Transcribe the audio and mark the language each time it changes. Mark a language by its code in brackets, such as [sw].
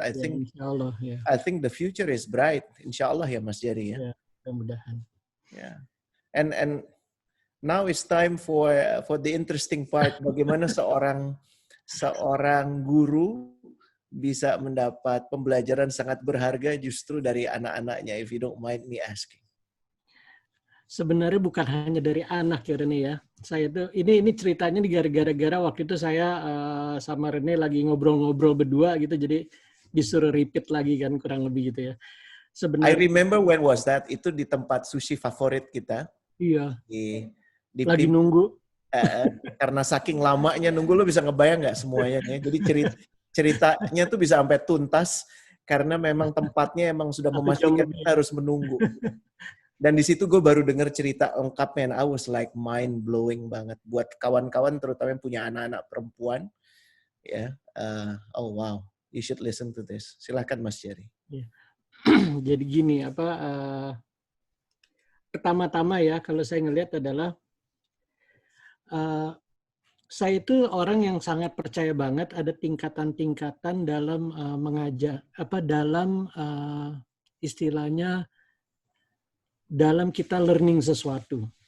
[en] I think the future is bright. [id] Insya Allah ya Mas Jerry ya. Mudah-mudahan. [en] Yeah. And now it's time for the interesting part. [id] Bagaimana seorang guru bisa mendapat pembelajaran sangat berharga justru dari anak-anaknya, [en] if you don't mind me asking. [id] Sebenarnya bukan hanya dari anak ya Rene ya. Saya tuh ini ceritanya gara-gara waktu itu saya sama Rene lagi ngobrol-ngobrol berdua gitu, jadi disuruh repeat lagi kan kurang lebih gitu ya. [en] I remember when was that? [id] Itu di tempat sushi favorit kita. Iya. Di lagi nunggu. Karena saking lamanya nunggu, lo bisa ngebayang nggak semuanya ya. Jadi ceritanya tuh bisa sampai tuntas karena memang tempatnya emang sudah memastikan kita harus menunggu. Dan di situ gue baru dengar cerita lengkapnya, [en] and I was like mind blowing [id] banget buat kawan-kawan terutama yang punya anak-anak perempuan. Ya, [en] oh wow, you should listen to this. [id] Silakan Mas Jerry. Jadi gini pertama-tama ya kalau saya ngelihat adalah saya itu orang yang sangat percaya banget ada tingkatan-tingkatan dalam mengajar dalam istilahnya dalam kita learning sesuatu.